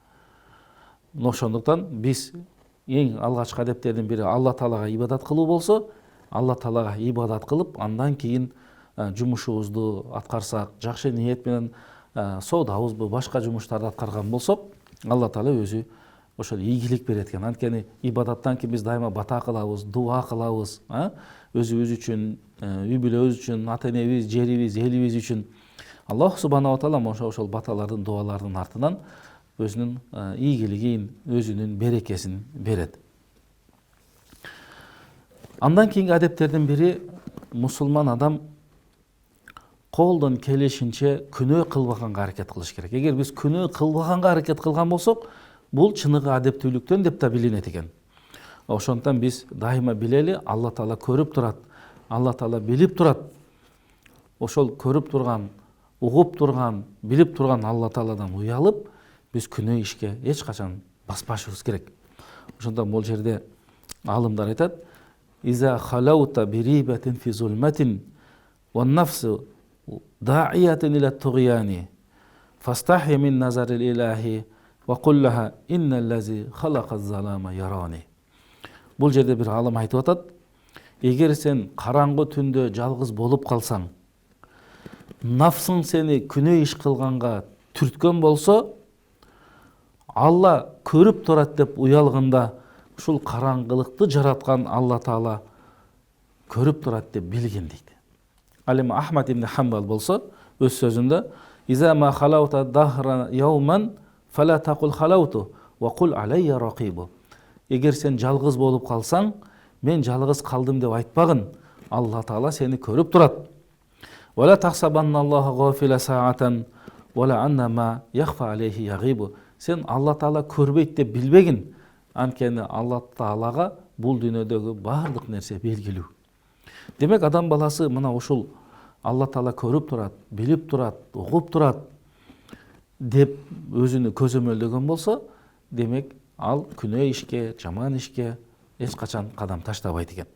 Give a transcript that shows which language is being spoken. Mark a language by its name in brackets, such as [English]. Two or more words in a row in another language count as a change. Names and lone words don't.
[Kyrgyz] Ошондуктан биз эң алгачкы адептердин бири Алла Таалага ибадат кылуу болсо, Алла Таалага ибадат кылып, андан кийин жумушубузду аткарсак, жакшы ниет менен соодабызбы, башка жумуштарды аткарган болсок, Алла Таала өзү ошол ийгилик берет экен. Анткени ибадаттан кийин биз дайыма бата кылабыз, дуа кылабыз, өзүбүз үчүн, үй бүлөбүз үчүн, ата энебиз, жерибиз, элибиз үчүн. [Arabic] الله سبحانه وتعالى [Kyrgyz] ошол баталардын, дуалардын артынан өзүнүн ийгилигин, өзүнүн берекесин берет. Андан кийинки адептердин бири, мусулман адам колдон келишинче күнөө кылбаганга аракет кылыш керек. Эгер биз күнөө кылбаганга аракет кылган болсок, бул чыныгы адептүүлүктөн деп да билинет экен. Ошондуктан биз дайыма билели, Алла Таала көрүп турат, Алла Таала билип турат. Ошол көрүп турган, угуп турган, билип турган Алла Тааладан уялып, биз күнөө ишке эч качан баспашыбыз керек. Ошондон бул жерде алымдар айтат, [Arabic] "إذا خلوت بريبة في ظلمة والنفس داعية إلى الطغيان فاستحي من نظر الإله وقل لها إن الذي خلق الظلام يراني." [Kyrgyz] Бул жерде бир алым айтып атат, эгер сен караңгы түндө жалгыз болуп калсаң, нафсың сени күнөө иш кылганга түрткөн болсо, Алла көрүп турат деп уялганда, ушул караңгылыкты жараткан Алла Таала көрүп турат деп билген дейт. Ал эми Ахмад ибн Хамбал болсо, өз сөзүндө, [Arabic] "إذا ما خلوت الدهر يوما فلا تقل خلوت وقل علي رقيب." [Kyrgyz] Эгер сен жалгыз болуп калсаң, мен жалгыз калдым деп айтпагын, Алла Таала сени көрүп турат. [Arabic] "ولا تحسبن الله غافلا ساعة ولا أن ما يخفى عليه يغيب." [Kyrgyz] Сен Алла Таала көрбөйт деп билбегин, анткени Алла Таалага бул дүйнөдөгү баардык нерсе белгилүү. Демек адам баласы мына ушул Алла Таала көрүп турат, билип турат, угуп турат деп өзүнү көзөмөлдөгөн болсо, демек ал күнөө ишке, жаман ишке эч качан кадам таштабайт экен.